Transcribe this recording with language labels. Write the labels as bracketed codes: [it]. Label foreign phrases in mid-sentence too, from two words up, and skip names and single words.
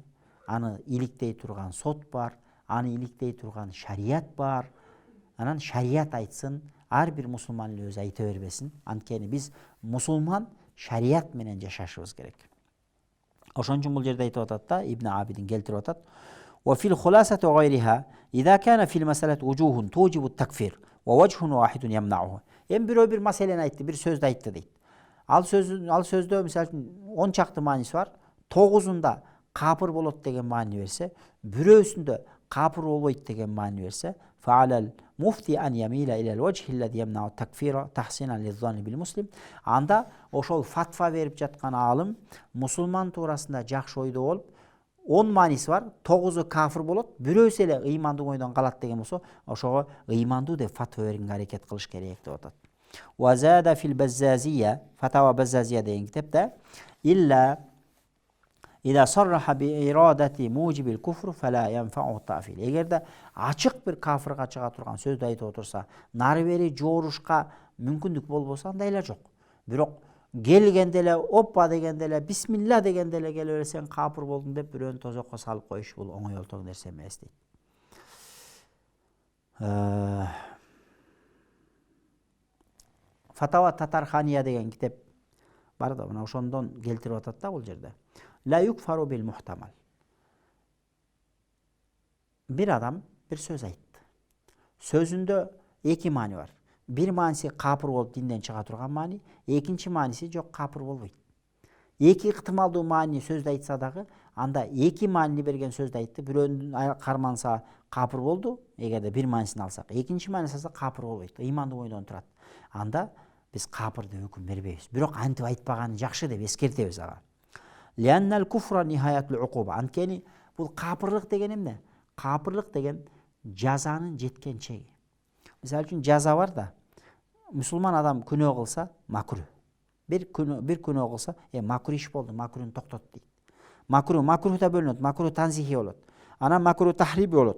[ky] Аны иликтей турган сот бар, аны иликтей турган шарият бар. Анан шарият айтсын, ар бир мусулман эле өзү айта бербесин. Анткени биз мусулман шарият менен жашашыбыз керек. Ошон үчүн бул жерде айтып атат да, Ибн Абидин келтирип атат. [ar] وفي الخلاصة وغيرها إذا كان في المسألة وجوه توجب التكفير ووجه واحد يمنعه. [ky] Бирөө бир маселени айтты, бир сөздү айтты дейт. Ал сөздө мисалы үчүн 10 чакты мааниси бар. 9-унда капыр болот деген маани берсе, бирөөсүндө капыр болбойт деген маани берсе, [ar] فعلى المفتي أن يميل إلى الوجه الذي يمنع التكفير تحسينا للظن بالمسلم. [ky] Анда ошол фатва берип жаткан алым мусулман туурасында жакшы ойдо болуп, 10 мааниси бар, 9-у кафир болот, бирөөсү эле ыймандуу ойдон калат деген болсо, ошого ыймандуу деп фатва берүүгө аракет кылыш керек деп атат. [ar] وزاد في البزازية، فتاوى البزازية [ky] деген китепте, [ar] illa إذا صرح بإرادة موجب الكفر فلا ينفعه التأفيل. [ky] Эгерде ачык бир кафирга чыга турган сөздү айтып отурса, нары бери жоорушка мүмкүндүк болбосо, андай эле жок. Бирок келгенде эле, оппа дегенде эле, бисмилла дегенде эле келе берсең капыр болдуң деп бирөөнү тозокко салып коюш бул оңой олтоң нерсе эмес дейт. Фатава Татархания деген китеп бар да, мына ошондон келтирип атат да бул жерде. [ar] لا يكفر بالمحتمل. [ky] Бир адам бир сөз айтты. Sözündө эки маани бар. Бир мааниси капыр болуп динден чыга турган маани, экинчи мааниси жок, капыр болбойт. Эки ыктымалдуу маани сөздү айтса дагы, анда эки маани берген сөздү айтты, бирөөнүн карманса капыр болду, эгерде бир маанисин алсак, экинчи маанисин алсак капыр болбойт, ыймандуу ойдон турат. Анда биз капыр деп өкүм бербейбиз. Бирок антип айтпаганы жакшы деп эскертебиз ага. [ar] لأن الكفر نهاية العقوبة. [ky] Анткени бул капырлык деген эмне? Капырлык деген жазанын жеткен чеги. Мисалы үчүн жаза бар да. Мусулман адам күнөө кылса макруh. Бир күнөө кылса, макруh иш болду, макруhун токтот дейт. Макруh да бөлүнөт, макруh танзихи болот. Анан макруh тахриби болот.